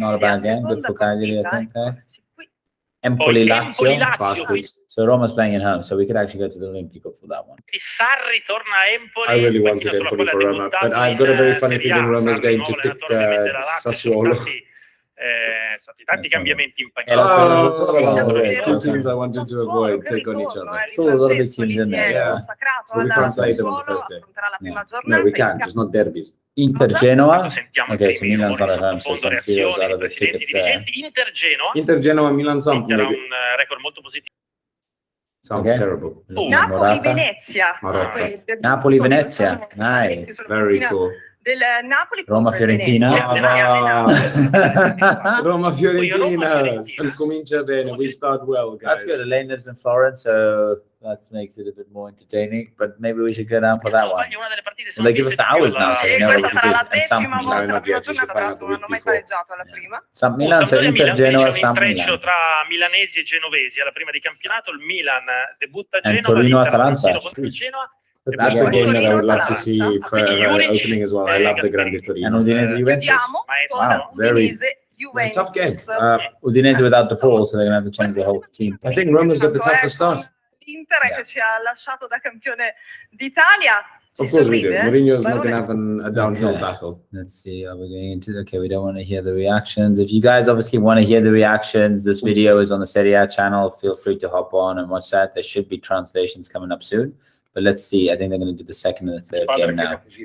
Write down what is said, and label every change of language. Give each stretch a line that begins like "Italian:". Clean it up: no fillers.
English: Not a bad game. Good for Cagliari, I think. Empoli Lazio. Bastards. So Roma's playing at home, so we could actually go to the Olimpico for that one.
Italian: Sarri torna a Empoli.
English: I really wanted Empoli for Roma, but I've got a very funny feeling Roma's going to pick Sassuolo.
Italian: Stati tanti cambiamenti in
English: Two teams I wanted to avoid take on each other. So a lot of big teams in there. Yeah. So we can't play them on the first day. No, we can't. Just not derbies. Inter Genoa. Okay, so Milan's not at home, so San Siro's out of the tickets there. Inter Genoa, Milan Samp.
Italian: Un record molto positivo.
English: Sounds terrible. Napoli Venezia. Napoli Venezia. Nice. Very cool.
Italian: Del Napoli
English: Roma Fiorentina. Roma Fiorentina.
Italian: Si comincia bene.
English: We start well, guys. That's good. Elaine lives in Florence, so that makes it a bit more entertaining. But maybe we should go down for that one. Well, they give us the hours now, so you know what we can do. And some Milan, not yet. You should find out the week before. Some Milan, so Inter Genoa, some Milan.
Italian: Tra milanesi e genovesi alla prima di campionato. Il Milan debutta a
English: And Genova. Torino Atalanta. That's a game that I would love to see for opening as well. I love the Grande Torino. And Udinese Juventus. Wow, very tough game. Udinese without the Paul, so they're going to have to change the whole team. I think Roma's got the toughest start.
Italian: L'Inter che ci ha lasciato da campione d'Italia.
English: Of course we do.
Italian: sorride?
English: Mourinho's not Barone? going to have a downhill Okay. battle. Let's see. Are we going into? Okay, we don't want to hear the reactions. If you guys obviously want to hear the reactions, this video is on the SerieA channel. Feel free to hop on and watch that. There should be translations coming up soon. But let's see. I think they're going to do the second and the third game now.